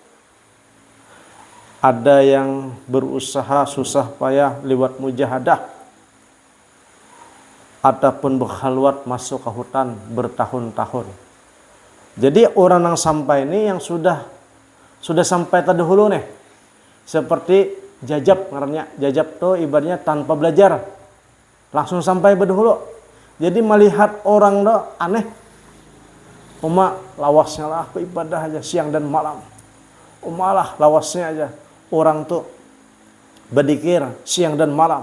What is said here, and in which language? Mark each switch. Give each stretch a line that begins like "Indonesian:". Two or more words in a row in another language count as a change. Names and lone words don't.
Indonesian: Ada yang berusaha susah payah lewat mujahadah ataupun berkhalwat masuk ke hutan bertahun-tahun. Jadi orang yang sampai ini yang sudah sudah sampai terdahulu nih. Seperti jajab ngarannya. Jajab tuh ibaratnya tanpa belajar. Langsung sampai berdahulu. Jadi melihat orang tuh aneh. Lawasnya lah ibadah aja siang dan malam. Lah lawasnya aja. Orang tuh berzikir siang dan malam.